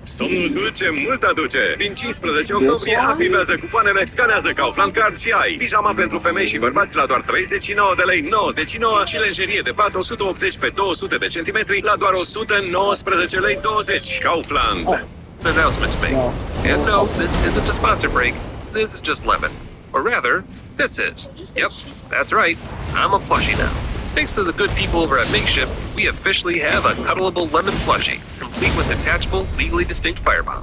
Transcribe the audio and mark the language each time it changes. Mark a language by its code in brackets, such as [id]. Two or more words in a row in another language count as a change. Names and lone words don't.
[ro] Somnul dulce mult aduce. Din 15 octombrie activează cupoanele, scanează Kaufland Card și ai pijama pentru femei și bărbați la doar 39 de lei 99 și lenjerie de pat 180 pe 200 de centimetri la doar 119 lei 20. Kaufland. [en] Announcement to make. And no, this isn't a sponsor break. This is just Lemon. Or rather, this is. Yep, that's right. I'm a plushie now. Thanks to the good people over at Makeshift, we officially have a cuddleable lemon plushie, complete with detachable, legally distinct firebomb.